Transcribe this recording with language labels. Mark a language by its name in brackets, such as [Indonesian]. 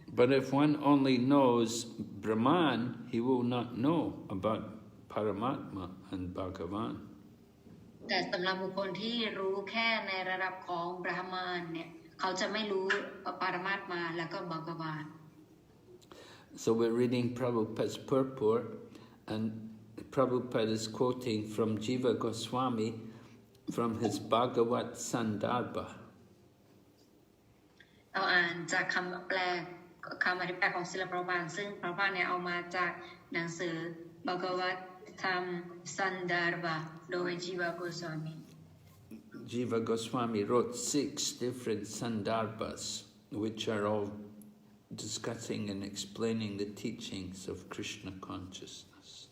[English] But if one only knows Brahman, he will not know about Paramatma and Bhagavan. [Thai] แต่สำหรับบุคคลที่รู้แค่ในระดับของ Brahman เนี่ยเขาจะไม่รู้ Paramatma แล้วก็ Bhagavan. [English] So we're reading Prabhupada's purport, and Prabhupada is quoting from Jiva Goswami, from his Bhagavat Sandarbha. [Thai] เราอ่านจากคำแปลคำอธิบายของศิลปภาซึ่งพระพาเนี่ยเอามาจากหนังสือ Bhagavatam Sandarbha โดย Jiva Goswami. [English] Jiva Goswami wrote 6 different Sandarbhas, which are all discussing and explaining the teachings of Krishna consciousness.